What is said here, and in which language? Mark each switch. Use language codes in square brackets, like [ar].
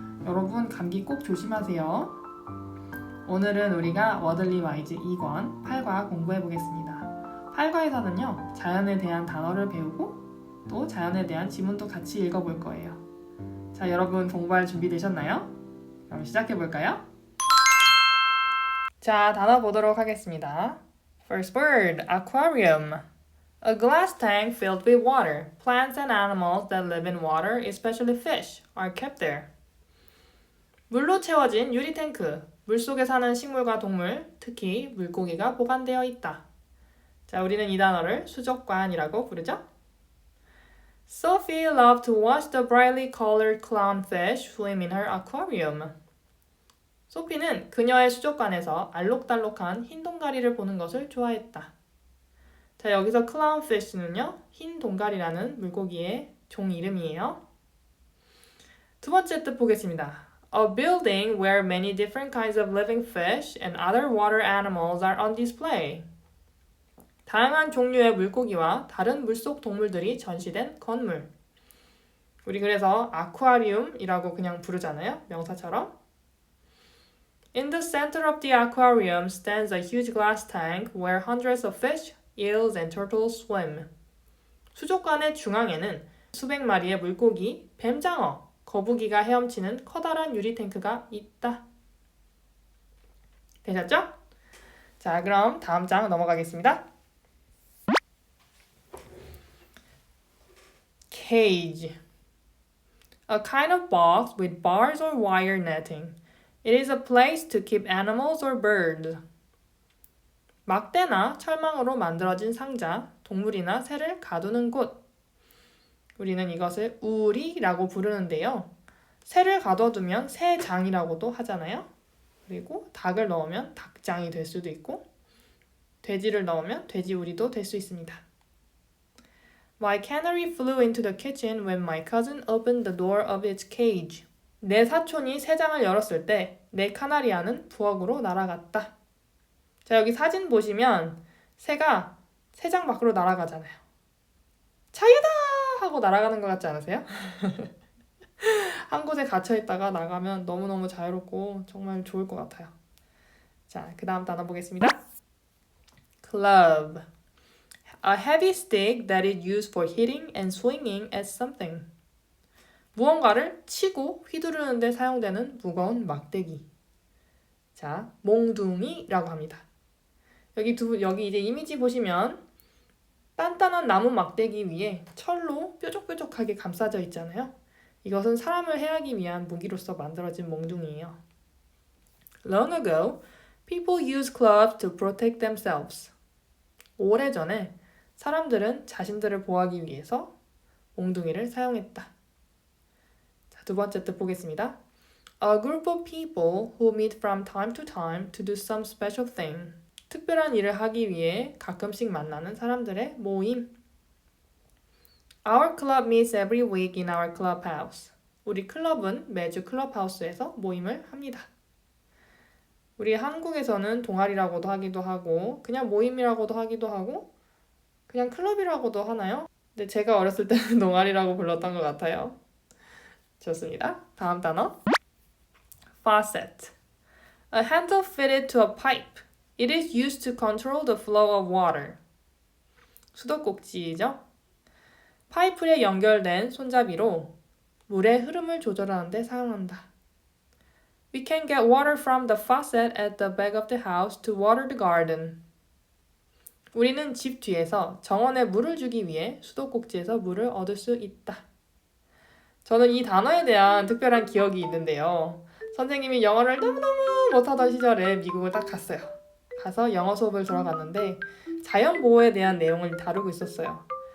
[ko] 여러분, 감기 꼭 조심하세요. 오늘은 우리가 워들리 와이즈 2권 8과 공부해 보겠습니다. 8과에서는요, 자연에 대한 단어를 배우고 또 자연에 대한 지문도 같이 읽어볼 거예요. 자, 여러분 공부할 준비 되셨나요? 그럼 시작해 볼까요? 자, 단어 보도록 하겠습니다. [en] First word, aquarium. A glass tank filled with water. Plants and animals that live in water, especially fish, are kept there. [ko] 물로 채워진 유리 탱크. 물속에 사는 식물과 동물, 특히 물고기가 보관되어 있다. 자, 우리는 이 단어를 수족관이라고 부르죠. [en] Sophie loved to watch the brightly colored clownfish swim in her aquarium. [ko] 소피는 그녀의 수족관에서 알록달록한 흰 동가리를 보는 것을 좋아했다. 자, 여기서 clownfish는요, 흰 동가리라는 물고기의 종 이름이에요. 두 번째 뜻 보겠습니다. [en] A building where many different kinds of living fish and other water animals are on display. [ko] 다양한 종류의 물고기와 다른 물속 동물들이 전시된 건물. 우리 그래서 아쿠아리움이라고 그냥 부르잖아요, 명사처럼. [en] In the center of the aquarium stands a huge glass tank where hundreds of fish, eels, and turtles swim. [ko] 수족관의 중앙에는 수백 마리의 물고기, 뱀장어, 거북이가 헤엄치는 커다란 유리 탱크가 있다. 되셨죠? 자, 그럼 다음 장 넘어가겠습니다. [en] Cage. A kind of box with bars or wire netting. It is a place to keep animals or birds. [ko] 막대나 철망으로 만들어진 상자, 동물이나 새를 가두는 곳. 우리는 이것을 우리라고 부르는데요. 새를 가둬두면 새장이라고도 하잖아요. 그리고 닭을 넣으면 닭장이 될 수도 있고, 돼지를 넣으면 돼지우리도 될 수 있습니다. [en] My canary flew into the kitchen when my cousin opened the door of its cage. [ko] 내 사촌이 새장을 열었을 때 내 카나리아는 부엌으로 날아갔다. 자, 여기 사진 보시면 새가 새장 밖으로 날아가잖아요. 자유다! 하고 날아가는 것 같지 않으세요? 한 곳에 갇혀있다가 나가면 너무너무 자유롭고 정말 좋을 것 같아요. 자, 그 다음 단어 보겠습니다. [en] Club. A heavy stick that is used for hitting and swinging at something. [ko] 무언가를 치고 휘두르는 데 사용되는 무거운 막대기. 자, 몽둥이라고 합니다. 여기 이제 이미지 보시면 단단한 나무 막대기 위에 철로 뾰족뾰족하게 감싸져 있잖아요. 이것은 사람을 해하기 위한 무기로서 만들어진 몽둥이에요. [en] Long ago, people used clubs to protect themselves. [ko] 오래전에 사람들은 자신들을 보호하기 위해서 몽둥이를 사용했다. 두 번째 뜻 보겠습니다. [en] A group of people who meet from time to time to do some special thing. [ko] 특별한 일을 하기 위해 가끔씩 만나는 사람들의 모임. [en] Our club meets every week in our clubhouse. [ko] 우리 클럽은 매주 클럽하우스에서 모임을 합니다. 우리 한국에서는 동아리라고도 하기도 하고 그냥 모임이라고도 하기도 하고 그냥 클럽이라고도 하나요? 근데 제가 어렸을 때는 동아리라고 불렀던 것 같아요. 좋습니다. 다음 단어. Faucet. [en] A handle fitted to a pipe. It is used to control the flow of water. [ko] 수도꼭지죠. 파이프에 연결된 손잡이로 물의 흐름을 조절하는 데 사용한다. [en] We can get water from the faucet at the back of the house to water the garden. [ko] 우리는 집 뒤에서 정원에 물을 주기 위해 수도꼭지에서 물을 얻을 수 있다. 저는 이 단어에 대한 특별한 기억이 있는데요. 선생님이 영어를 너무너무 못하던 시절에 미국을 딱 갔어요. 가서 영어 수업을 들어갔는데 자연보호에 대한 내용을 다루고 있었어요.